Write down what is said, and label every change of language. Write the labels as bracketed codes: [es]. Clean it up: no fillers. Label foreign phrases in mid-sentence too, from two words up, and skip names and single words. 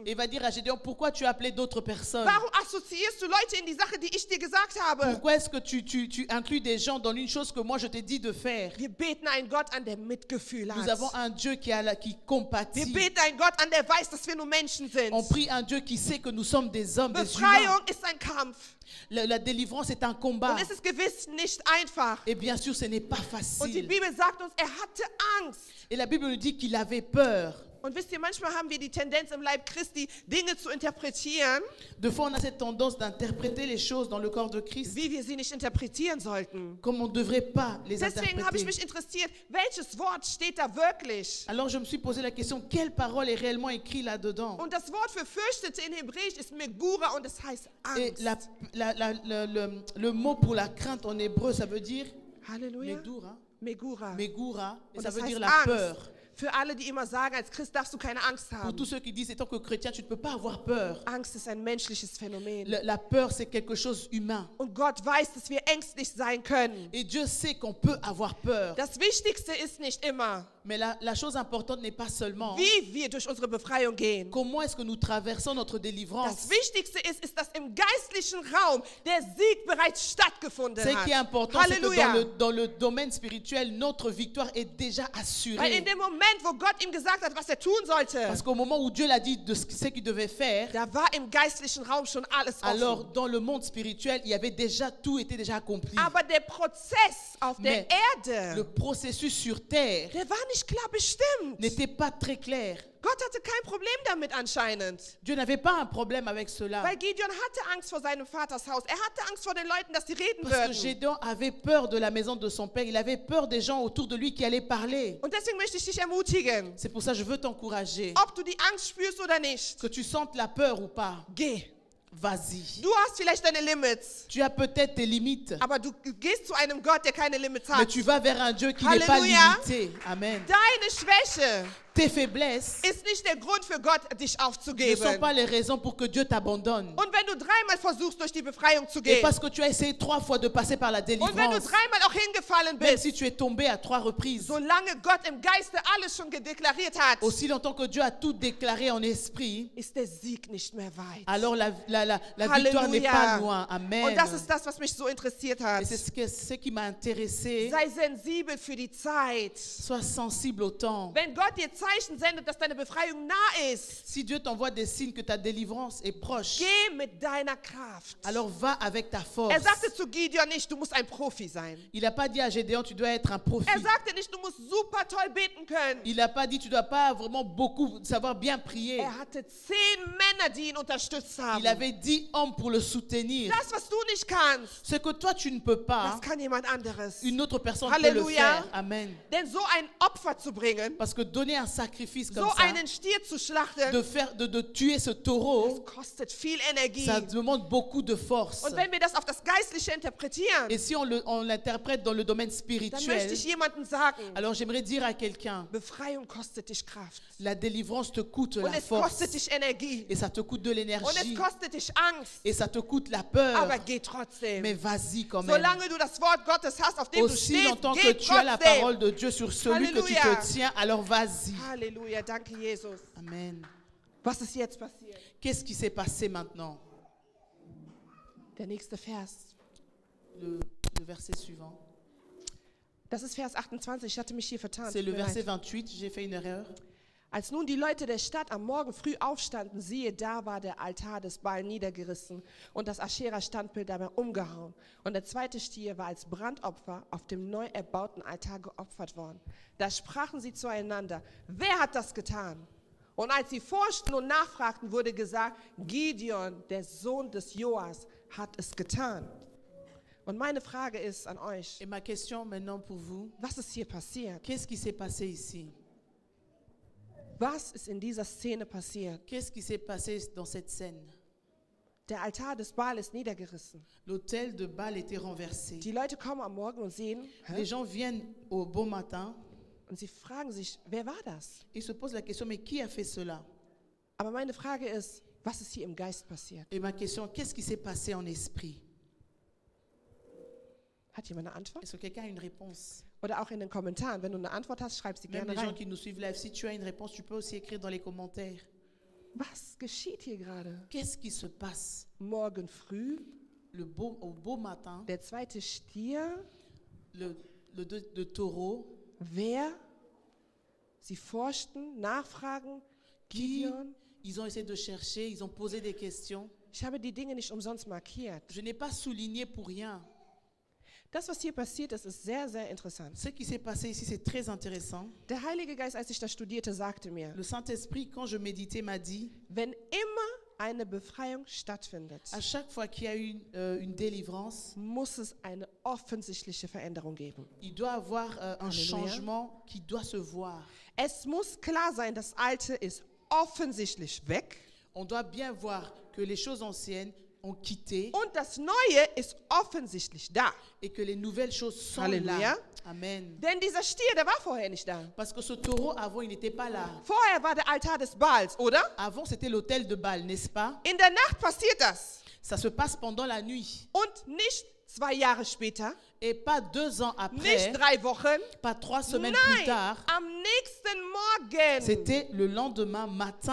[fr] Et va dire à Gédéon, pourquoi tu as appelé d'autres personnes? [de] Warum assoziierst du Leute in die Sache, die ich dir gesagt habe? [fr] Pourquoi est-ce que tu inclus des gens dans une chose que moi je t'ai dit de faire? [de] Wir beten einen Gott an, der Mitgefühl [fr] Nous [de] hat. [fr] avons un Dieu qui [de] Wir [fr] compatit. [de] beten einen Gott an, der weiß, dass wir nur Menschen sind. [fr] On prie un Dieu qui sait que nous sommes des hommes, des humains. [de] Befreiung ist ein Kampf. [fr] La délivrance est un combat. [de] Und es ist gewiss nicht einfach. [fr] Et bien sûr, ce n'est pas [de] Und die [fr] facile. [de] Bibel sagt uns, er hatte Angst. [fr] Et la Bible nous dit qu'il avait peur. [de] Und wisst ihr, manchmal haben wir die Tendenz im Leib Christi, Dinge zu interpretieren, [fr] Des fois, on a cette tendance d'interpréter les choses dans le corps de Christ [de] wie wir sie nicht interpretieren sollten. [fr] comme on ne devrait pas les [de] Deswegen habe ich [fr] interpréter. [de] mich interessiert, welches Wort steht da wirklich? [fr] Alors je me suis posé la question, quelle parole est réellement écrite là-dedans? [de] Und das Wort für fürchtete in Hebräisch ist Megura und es heißt [fr] Et [de] Angst. [fr] le mot pour la crainte en hébreu, ça veut dire Halleluja. Medoura, Megura. Megura, et [de] Und [fr] ça [de] das [fr] veut dire [de] heißt [fr] la [de] Angst. [fr] peur. [de] Für alle, die immer sagen, als Christ darfst du keine Angst [fr] Pour [de] haben. [fr] tous ceux qui disent, étant que chrétien, tu ne peux pas avoir peur. [de] Angst ist ein menschliches Phänomen. [fr] La peur, c'est quelque chose humain. [de] Und Gott weiß, dass wir ängstlich sein können. [fr] Et Dieu sait qu'on peut avoir peur. [de] Das Wichtigste ist nicht immer, [fr] Mais la chose importante n'est pas seulement [de] wie wir durch unsere Befreiung gehen. [fr] comment est-ce que nous traversons notre [de] Das [fr] délivrance. [de] Wichtigste ist, dass im geistlichen Raum der Sieg bereits stattgefunden [fr] Ce qui est [de] hat. [fr] important, c'est que Halleluja. dans le domaine spirituel, notre victoire est déjà [de] Weil in [fr] assurée. [de] dem Moment, wo Gott ihm gesagt hat, was er tun sollte, [fr] Parce qu'au moment où Dieu l'a dit de ce qu'il devait faire, [de] da war im geistlichen Raum schon alles [fr] alors [de] offen. [fr] dans le monde spirituel, il y avait déjà tout était déjà accompli. [de] Aber der Prozess auf der [fr] Mais le [de] Erde, [fr] processus sur terre [de] der war nicht klar bestimmt. [fr] n'était pas très clair. [de] Gott hatte kein Problem damit anscheinend. [fr] Dieu n'avait pas un problème avec cela. [de] Weil Gideon hatte Angst vor seinem Vaters Haus. Er hatte Angst vor den Leuten, dass die reden [fr] Parce que [de] würden. [fr] Gédéon avait peur de la maison de son père. Il avait peur des gens autour de lui qui allaient parler. [de] Und deswegen möchte ich dich ermutigen, [fr] C'est pour ça que je veux t'encourager. [de] ob du die Angst spürst oder nicht. [fr] Que tu sentes la peur ou pas, [de] Geh. [fr] vas-y. [de] Du hast vielleicht deine Limits, [fr] Tu as peut-être tes limites, [de] aber du gehst zu einem Gott, der keine Limits [fr] mais [de] hat. [fr] tu vas vers un Dieu qui n'est pas Halleluja. limité. Amen. [de] Deine Schwäche [fr] Tes faiblesses [de] ist nicht der Grund für Gott, dich [fr] ne sont [de] aufzugeben. [fr] pas les raisons pour que Dieu t'abandonne. [de] Und wenn du dreimal versuchst, durch die Befreiung zu [fr] Et [de] gehen, [fr] parce que tu as essayé 3 fois de passer par la [de] und wenn du [fr] délivrance, [de] dreimal auch hingefallen [fr] même [de] bist, [fr] si tu es tombé à 3 reprises, [de] solange Gott im Geiste alles schon gedeklariert hat, [fr] aussi longtemps que Dieu a tout déclaré en esprit, [de] ist der Sieg nicht mehr weit. [fr] alors la victoire n'est pas loin. Amen. [de] Und das ist das, was mich so interessiert hat. [fr] Et c'est ce qui m'a intéressé. [de] Sei sensibel für die Zeit. [fr] Sois sensible au temps. [de] Wenn Gott dir Zeichen sendet, dass deine Befreiung nah ist, [fr] Si Dieu t'envoie des signes que ta délivrance est proche, [de] geh mit deiner Kraft. [fr] alors va avec ta force. [de] Er sagte zu Gideon nicht, du musst ein Profi sein. [fr] Il n'a pas dit à Gédéon, tu dois être un prophète. [de] Er sagte nicht, du musst super toll beten können. [fr] Il n'a pas dit, tu dois pas vraiment beaucoup savoir bien prier. [de] Er hatte 10 Männer, die ihn unterstützt haben. [fr] Il avait 10 hommes pour le soutenir. [de] Das, was du nicht kannst, [fr] Ce que toi, tu ne peux pas, [de] das kann jemand anderes. [fr] une autre personne peut le Halleluja. faire. Amen. [de] Denn so ein Opfer zu bringen, [fr] Parce que donner un sacrifice comme [de] so [fr] ça, [de] einen Stier zu schlachten, [fr] de tuer ce taureau, [de] das kostet viel Energie. [fr] ça demande beaucoup de force. [de] Und wenn wir das auf das Geistliche interpretieren, [fr] Et si on l'interprète dans le domaine [de] dann [fr] spirituel, [de] möchte ich jemandem sagen, [fr] alors j'aimerais dire à quelqu'un, [de] Befreiung kostet dich Kraft. [fr] la délivrance te coûte [de] Und [fr] la [de] es [fr] force. [de] kostet dich Energie. [fr] Et ça te coûte de [de] Und es [fr] l'énergie. [de] kostet dich Angst. [fr] Et ça te coûte la peur. [de] Aber geh trotzdem. [fr] Mais vas-y quand même. [de] Solange du das Wort Gottes hast, auf dem du [fr] Aussi [de] stehst, [fr] longtemps que [de] geh [fr] tu as la [de] trotzdem. [fr] parole de Dieu sur celui que tu Halleluja. te tiens, alors vas-y. [de] Halleluja, danke Jesus. Amen. Was ist jetzt passiert? [fr] Qu'est-ce qui s'est passé maintenant? [de] Der nächste Vers. [fr] Le verset suivant. [de] Das ist Vers 28. Ich hatte mich hier vertan. [fr] C'est [de] Tut [fr] le [de] mir [fr] verset [de] leid. [fr] 28. J'ai fait une erreur. [de] Als nun die Leute der Stadt am Morgen früh aufstanden, siehe, da war der Altar des Baal niedergerissen und das Aschera-Standbild dabei umgehauen. Und der zweite Stier war als Brandopfer auf dem neu erbauten Altar geopfert worden. Da sprachen sie zueinander, wer hat das getan? Und als sie forschten und nachfragten, wurde gesagt, Gideon, der Sohn des Joas, hat es getan. Und meine Frage ist an euch, [fr] Et ma question maintenant pour vous, [de] was ist hier passiert? [fr] qu'est-ce qui s'est passé ici? [de] Was ist in dieser Szene passiert? [fr] Qu'est-ce qui s'est passé dans cette scène? [de] Der Altar des Baal ist niedergerissen. [fr] L'autel de Baal était renversé. [de] Die Leute kommen am Morgen und sehen, [fr] Les gens viennent au beau matin [de] und sie fragen sich, wer war das? [fr] et se posent la question, mais qui a fait cela? [de] Aber meine Frage ist, was ist hier im Geist passiert? [fr] Et ma question, qu'est-ce qui s'est passé en esprit? [de] Hat jemand eine Antwort? [fr] Est-ce que quelqu'un a une réponse? [de] Oder auch in den Kommentaren. Wenn du eine Antwort hast, schreib sie [fr] Même [de] gerne [fr] les gens [de] rein. [fr] qui nous suivent live, si tu as une réponse, tu peux aussi écrire dans les commentaires. [de] Was geschieht hier gerade? [fr] Qu'est-ce qui se passe? [de] Morgen früh, [fr] Au beau matin, [de] der zweite Stier, [fr] le taureau, [de] wer? Sie forschten, nachfragen, [fr] qui Gideon. ils ont essayé de chercher, ils ont posé des questions. [de] Ich habe die Dinge nicht umsonst markiert. [fr] Je n'ai pas souligné pour rien. [de] Das, was hier passiert ist, ist sehr, sehr interessant. [fr] Ce qui s'est passé ici, c'est très intéressant. [de] Der Heilige Geist, als ich das studierte, sagte mir, [fr] Le Saint-Esprit, quand je méditais, m'a dit, [de] wenn immer eine Befreiung stattfindet, [fr] à chaque fois qu'il y a eu une délivrance, [de] muss es eine offensichtliche Veränderung geben. [fr] il doit avoir un Alléluia. changement qui doit se voir. [de] Es muss klar sein, das Alte ist offensichtlich weg [fr] On doit bien voir que les choses anciennes ont quitté [de] und das Neue ist offensichtlich da. [fr] et que les nouvelles choses sont Alléluia. là. Amen. [de] Denn dieser Stier, der war vorher nicht da. [fr] Parce que ce taureau, avant, il n'était pas là. [de] Vorher war der Altar des Baals, oder? [fr] Avant, c'était l'autel de Baal, n'est-ce pas? [de] In der Nacht passiert das. [fr] Ça se passe pendant la nuit. [de] Und nicht 2 Jahre später, [fr] Et pas 2 ans [de] nicht [fr] après, [de] 3 Wochen, [fr] pas 3 semaines plus [de] nein, [fr] tard, [de] am nächsten Morgen [fr] c'était le lendemain matin.